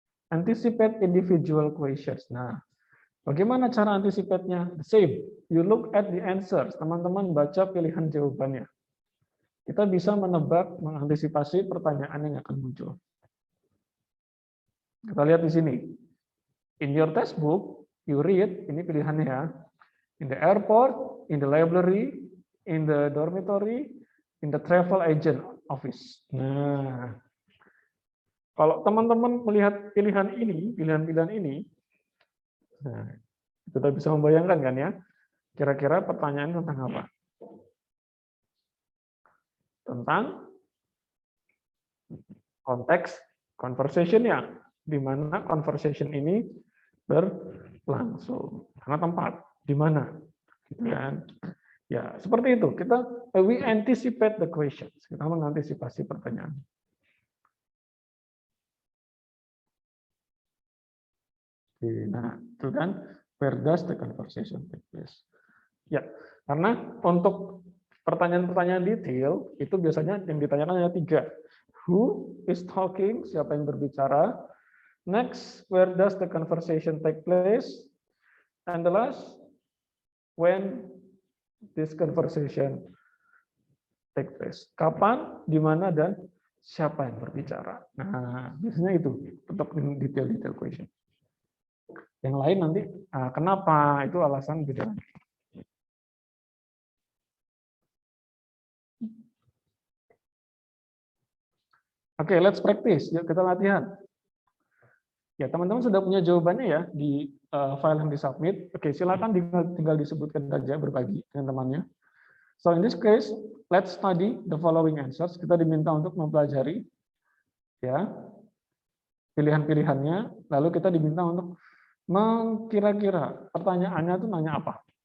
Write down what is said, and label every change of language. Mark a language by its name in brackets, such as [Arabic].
[English] Anticipate individual questions. [Indonesian] Nah, bagaimana cara anticipate-nya? [English] The same. You look at the answers. [Indonesian] Teman-teman baca pilihan jawabannya. Kita bisa menebak, mengantisipasi pertanyaan yang akan muncul. Kita lihat di sini. [English] In your textbook, you read, [Indonesian] ini pilihannya ya. [English] In the airport, in the library, in the dormitory, in the travel agent office. [Indonesian] Nah, kalau teman-teman melihat pilihan ini, pilihan-pilihan ini, nah, kita bisa membayangkan kan ya, kira-kira pertanyaan tentang apa? Tentang konteks conversation-nya, di mana conversation ini berlangsung. Karena tempat, di mana? Gitu kan? Ya, seperti itu. [English] We anticipate the questions. [Indonesian] Kita mengantisipasi pertanyaan. Nah, itu kan, [English] where does the conversation take place? [Indonesian] Ya, karena untuk pertanyaan-pertanyaan detail, itu biasanya yang ditanyakan hanya 3. [English] Who is talking? [Indonesian] Siapa yang berbicara? [English] Next, where does the conversation take place? And the last, when this conversation take place. [Indonesian] Kapan, di mana, dan siapa yang berbicara. Nah, biasanya itu untuk detail-detail question. Yang lain nanti kenapa itu alasan beda. Oke, [English] let's practice. [Indonesian] Yuk kita latihan. Ya, teman-teman sudah punya jawabannya ya di file yang disubmit. Oke, silakan tinggal disebutkan saja berbagi dengan temannya. [English] So in this case, let's study the following answers. [Indonesian] Kita diminta untuk mempelajari ya pilihan-pilihannya, lalu kita diminta untuk mengkira-kira pertanyaannya itu nanya apa.